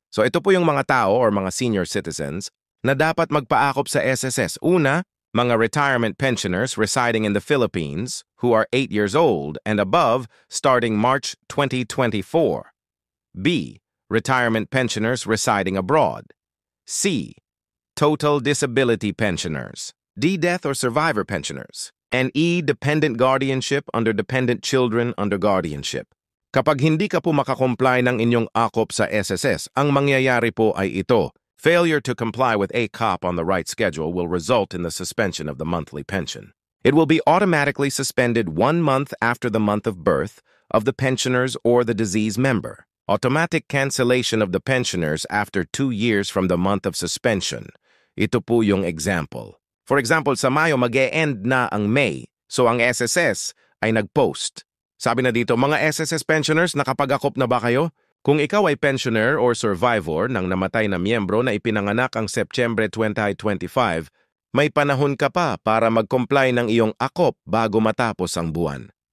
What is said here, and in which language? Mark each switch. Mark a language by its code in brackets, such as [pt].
[tl] So ito po yung mga tao or mga senior citizens na dapat magpaakop sa SSS. Una, mga [en] retirement pensioners residing in the Philippines who are 8 years old and above starting March 2024. B. Retirement pensioners residing abroad. C. Total disability pensioners. D. Death or survivor pensioners. And E. Dependent guardianship under dependent children under guardianship. [tl] Kapag hindi ka po makakomply ng inyong akop sa SSS, ang mangyayari po ay ito. [en] Failure to comply with ACOP on the right schedule will result in the suspension of the monthly pension. It will be automatically suspended 1 month after the month of birth of the pensioners or the deceased member. Automatic cancellation of the pensioners after 2 years from the month of suspension. [tl] Ito po yung example. For example, sa Mayo mag-e-end na ang May, so ang SSS ay nag-post. Sabi na dito, mga SSS pensioners, nakapag-akop na ba kayo? Kung ikaw ay pensioner or survivor ng namatay na miyembro na ipinanganak ang September 2025, may panahon ka pa para mag-comply ng iyong akop bago matapos ang buwan.